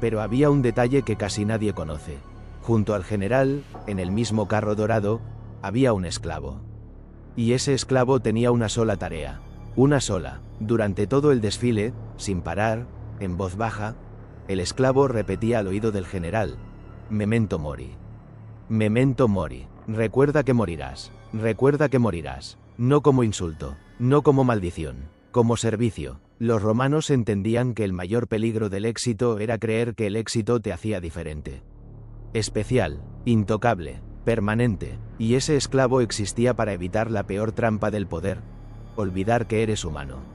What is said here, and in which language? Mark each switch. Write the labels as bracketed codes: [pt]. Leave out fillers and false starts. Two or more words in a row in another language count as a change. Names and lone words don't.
[es] Pero había un detalle que casi nadie conoce. Junto al general, en el mismo carro dorado, había un esclavo. Y ese esclavo tenía una sola tarea. Una sola. Durante todo el desfile, sin parar, en voz baja, el esclavo repetía al oído del general: [la] Memento mori. Memento mori. [es] Recuerda que morirás. Recuerda que morirás. No como insulto, no como maldición, como servicio. Los romanos entendían que el mayor peligro del éxito era creer que el éxito te hacía diferente. Especial, intocable, permanente, y ese esclavo existía para evitar la peor trampa del poder: olvidar que eres humano.